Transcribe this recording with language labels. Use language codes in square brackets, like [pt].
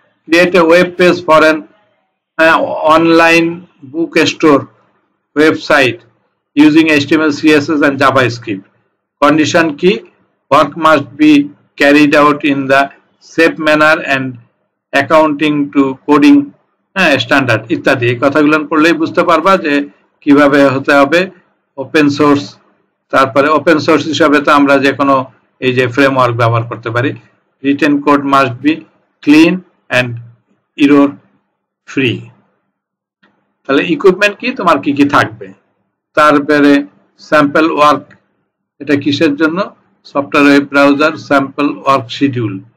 [en] Create a web page for an online book store website using HTML, CSS and JavaScript. Condition কি, work must be carried out in the safe manner and accounting to coding standard ইত্যাদি। [bn] এই কথাগুলো পড়লেই বুঝতে পারবা যে কিভাবে হতে হবে। [en] open source [bn] তারপরে ওপেন সোর্স হিসাবে তো আমরা যে কোনো এই যে ফ্রেমওয়ার্ক ব্যবহার করতে পারি। [en] Written code must be clean and error free. [bn] তাহলে ইকুইপমেন্ট কি, তোমার কি কি থাকবে। তারপরে স্যাম্পল ওয়ার্ক, এটা কিসের জন্য, software web browser sample work schedule.